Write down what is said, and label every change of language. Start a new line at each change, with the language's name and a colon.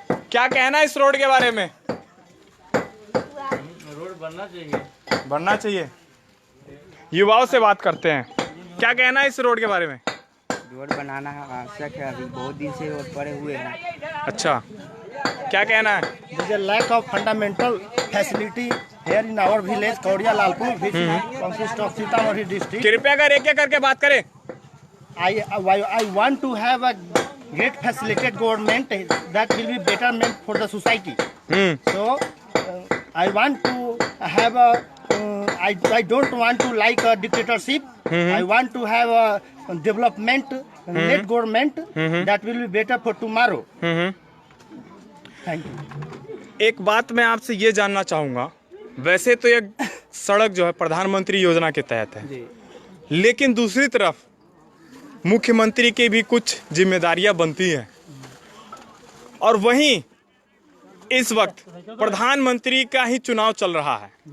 Hindi: क्या कहना है इस रोड के बारे में? रोड बनना चाहिए। युवाओं से बात करते हैं, क्या कहना है इस रोड के बारे में? रोड बनाना आवश्यक है, अभी बहुत दिन से रोड पड़े हुए हैं। अच्छा, क्या कहना है?
English: There is a lack of fundamental facility here in our village, Kaudia Lalpur, which consists of Sitamarhi district.
Hindi: कृपया कर एक करके बात करें।
English: I want to have a great facilitated government that will be betterment for the society. So I want to have a. I don't want to like a dictatorship. I want to have a development led government that will be better for tomorrow. Thank you.
Hindi: एक बात मैं आपसे ये जानना चाहूँगा, वैसे तो ये सड़क जो है प्रधानमंत्री योजना के तहत है, लेकिन दूसरी तरफ मुख्यमंत्री की भी कुछ जिम्मेदारियां बनती हैं और वहीं इस वक्त प्रधानमंत्री का ही चुनाव चल रहा है।